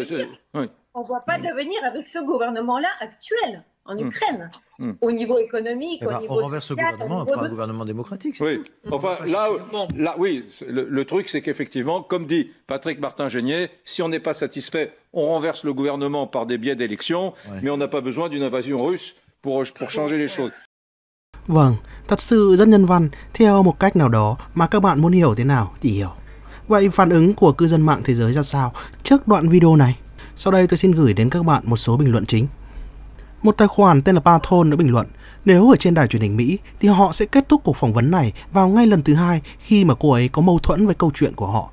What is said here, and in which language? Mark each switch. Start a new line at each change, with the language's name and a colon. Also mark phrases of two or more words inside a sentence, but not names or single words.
French: on ne voit pas devenir avec ce gouvernement-là actuel en Ukraine, au niveau économique, au niveau on renverse ce gouvernement, pas un gouvernement démocratique. Oui, enfin là, oui, le truc, c'est qu'effectivement, comme dit Patrick Martin-Genier, si on n'est pas satisfait, on renverse le gouvernement par des biais d'élections, mais on n'a pas besoin d'une invasion russe pour changer les choses.
Vietnamese: Vâng, thật sự rất nhân văn, theo một cách nào đó mà các bạn muốn hiểu thế nào thì hiểu. Vậy phản ứng của cư dân mạng thế giới ra sao trước đoạn video này? Sau đây tôi xin gửi đến các bạn một số bình luận chính. Một tài khoản tên là Pathon đã bình luận, nếu ở trên đài truyền hình Mỹ thì họ sẽ kết thúc cuộc phỏng vấn này vào ngay lần thứ 2 khi mà cô ấy có mâu thuẫn với câu chuyện của họ.